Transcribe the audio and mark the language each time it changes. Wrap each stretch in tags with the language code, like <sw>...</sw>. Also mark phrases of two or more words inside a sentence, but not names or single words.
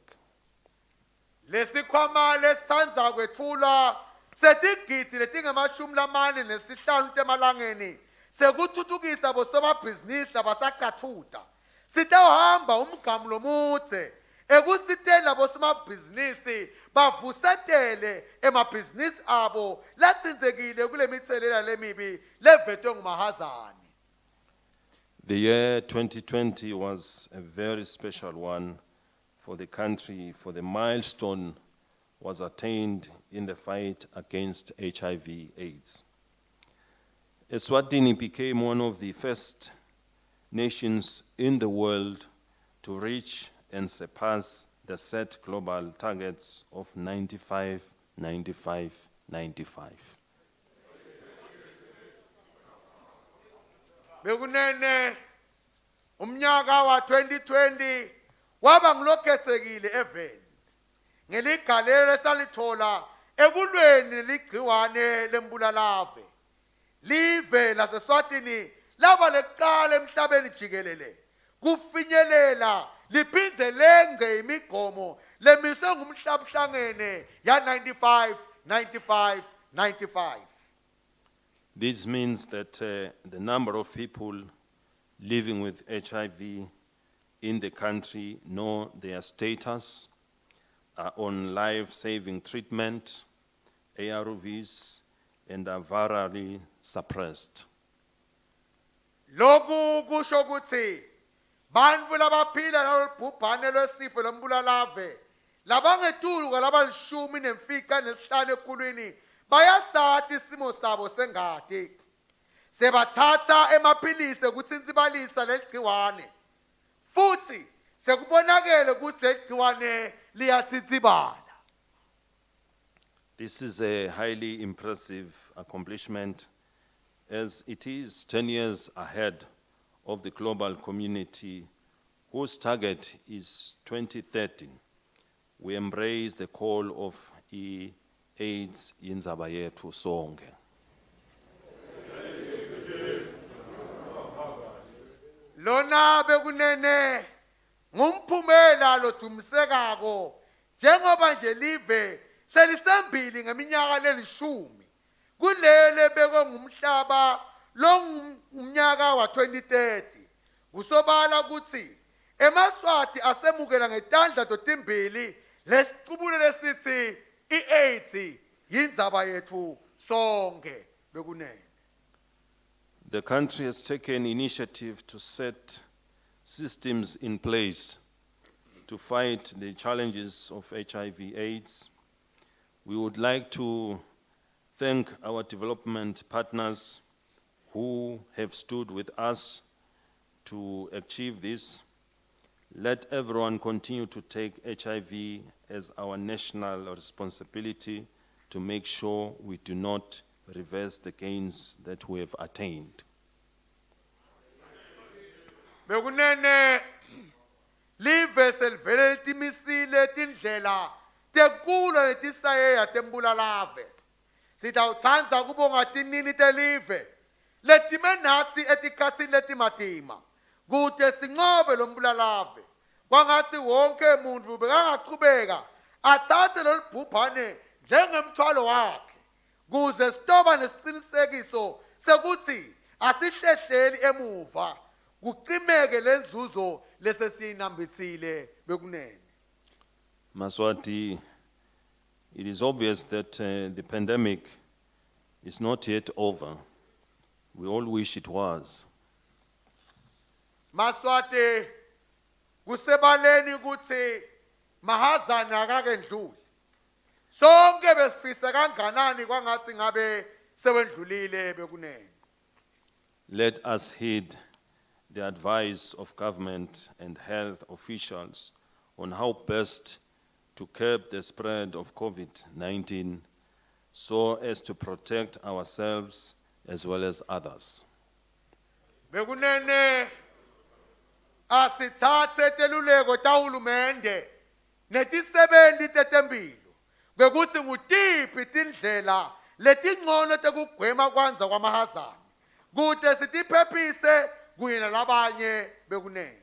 <ss>Lesikhwama lesithandza kwethula setigidi letingamashumi lamane nesihlanu temalangeni sekuthuthukisa bosomabhizinisi labasakhathuta sitawuhamba umgamu lomudze ekusitela bosomabhizinisi bavusetele emabhizinisi abo latsindzekile kule mithelela lemibi levetwe ngumahazane.</ss> <en>The year 2020 was a very special one for the country, for the milestone was attained in the fight against HIV/AIDS. Eswatini became one of the first nations in the world to reach and surpass the set global targets of 95, 95, 95.</en> <ss>Bekunene umnyaka wa 2020 waba ngilokhetsekile eveni ngeligalelo esalithola ekulweni ligciwane lembulalave live laseSwatini laba leqala emhlabeni jikelele kufinyelela liphindze lengce imigomo lemiswe ngumhlabhlangene ya 95 95 95.</ss> <en>This means that the number of people living with HIV in the country know their status, are on life-saving treatment, ARVs, and are virally suppressed.</en> <ss>Loku kusho ukuthi bantfu labaphila nalobhubhane lwesifo lombulalave labangetulu labalishumi nemfica nesihlanu ekhulwini bayasati isimo sabo sengati sebathatha emaphilisi ukutsintsibalisa leligciwane futhi sekubonakele ukuthi leligciwane liyatsitsibala.</ss> <en>This is a highly impressive accomplishment, as it is 10 years ahead of the global community whose target is 2030. We embrace the call of AIDS</en> <ss>indzaba yethu sonke. Lona bekunene ngumphumela lodumisekako njengoba nje live selisembili ngeminyaka lelishumi kulele beko ngumhlaba lomnyaka wa 2030 kusobala ukuthi eMswati asemukela ngetandla totimbili lesiqubulo lesithi iAIDS yindzaba yethu sonke bekunene.</ss> <en>The country has taken initiative to set systems in place to fight the challenges of HIV/AIDS. We would like to thank our development partners who have stood with us to achieve this. Let everyone continue to take HIV as our national responsibility to make sure we do not reverse the gains that we have attained.</en> <ss>Bekunene live selvele timisile tindlela tekula letisayeya tembulalave Sitawutsandza kubonga tinini telive letime natsi etikhatsini letimatima kute sinqobe lo mbulalave kwangathi wonke umuntu bekangaqhubeka athathe lolu bhubhane njengemthwalo wakhe kuze sitoba nesiqinisekiso sekuthi asihlehleli emuva kuqimeke lenzuzo lesesiyinambithile bekunene.</ss> <en>Mswati, it is obvious that the pandemic is not yet over. We all wish it was.</en> <ss>Mswati kusebaleni ukuthi mahazana akakendluli. Sonke besifisa kanganani kwangathi ngabe sewendlulile bekunene.</ss> <en>Let us heed the advice of government and health officials on how best to curb the spread of COVID-19 so as to protect ourselves as well as others.</en> <ss>Bekunene asithathe teluleko tahulumende netisebenzi tetempilo bekuthi ngutiphi tindlela letingcono tekugwema kwanza kwamahazana kute sitiphephise kunye nalabanye bekunene.</ss>